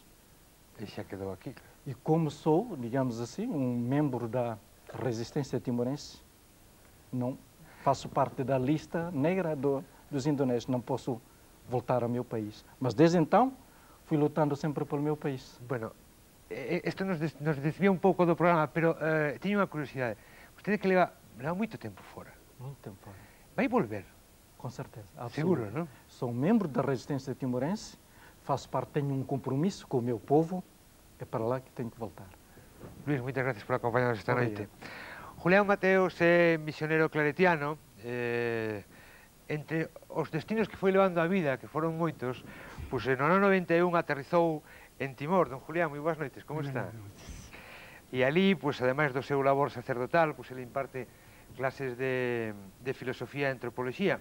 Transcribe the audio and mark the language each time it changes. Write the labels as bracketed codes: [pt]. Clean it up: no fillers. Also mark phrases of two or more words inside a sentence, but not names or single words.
[pt] E já quedou aqui. E como sou, digamos assim, um membro da resistência timorense, não faço parte da lista negra dos indonésios, não posso voltar ao meu país. Mas desde então fui lutando sempre pelo meu país. [gl] Bueno, isto nos desvía un pouco do programa, pero teño unha curiosidade. Usted que leva moito tempo fora. [pt] Muito tempo fora. [gl] Vai volver? [pt] Com certeza. Seguro, não? Sou membro da resistência timorense, faço parte, tenho um compromisso com o meu povo, é para lá que tenho que voltar. [gl] Luís, moitas gracias por acompañarnos esta [pt] Obrigado. [gl] noite. Julián Mateos é misionero claretiano. Entre os destinos que foi levando a vida, que foron moitos, pois no ano 91 aterrizou en Timor. Don Julián, moi boas noites, como está? E ali, pois, ademais do seu labor sacerdotal, pois ele imparte clases de filosofía e antropoloxía.